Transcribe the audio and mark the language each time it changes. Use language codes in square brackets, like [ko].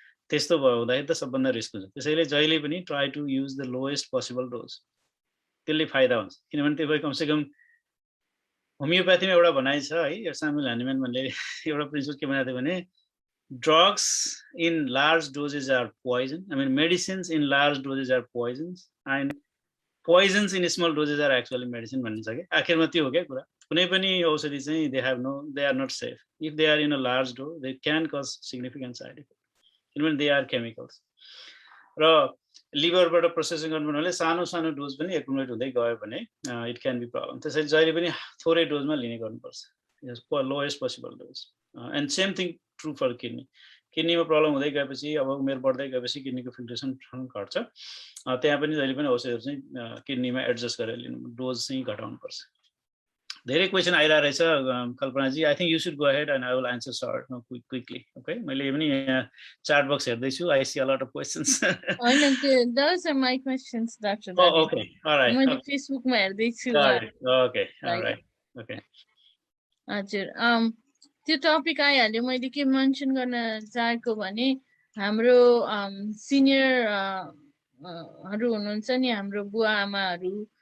[ne] त्यस्तो भयो हुँदाखेरि त सबभन्दा रिस्क हुन्छ। त्यसैले जहिले पनि [en] try to use the lowest possible dose, [ne] त्यसले फाइदा हुन्छ। किनभने त्यो कमसेकम होमियोप्याथीमा एउटा भनाइ छ, है, सामुएल ह्यानिम्यान भन्ने एउटा प्रिन्सिपल के भनेको थियो भने [en] drugs in large doses are poison. I mean, medicines in large doses are poisons, and poisons in small doses are actually medicine [ne] भन्ने छ कि आखिरमा त्यो हो क्या कुरा। कुनै पनि औषधि चाहिँ [en] they are not safe. If they are in a large dose, they can cause significant side effect. किनभने they are chemicals. [ne] र लिभरबाट प्रोसेसिङ गर्नु भन्नाले सानो सानो डोज पनि एकुमुलेट हुँदै गयो भने [en] It can be problem. [ne] त्यसैले जहिले पनि थोरै डोजमा लिने गर्नुपर्छ, lowest possible dose. [en] And same thing true for kidney. [ne] किडनीमा problem हुँदै गएपछि अब उमेर बढ्दै गएपछि किडनीको फिल्ट्रेसन घट्छ त्यहाँ पनि जहिले पनि औषधिहरू चाहिँ किडनीमा एडजस्ट गरेर लिनु डोज चाहिँ घटाउनुपर्छ धेरै क्वेसन आइरहेको रहेछ Kalpanaji [en] I think you should go ahead and I will answer short quickly okay [ne] मैले पनि यहाँ चार्ट बक्स हेर्दैछु [en] I see a lot of questions हैन those are my questions Dr. Oh, Dadi okay. All right. [ne] मैले फेसबुकमा हेर्दैछु [en] Okay. All right. Okay. [ne] हजुर त्यो टपिक आइहाल्यो मैले के मेन्सन गर्न चाहेको भने हाम्रो सिनियरहरू हुनुहुन्छ नि हाम्रो बुवा आमाहरू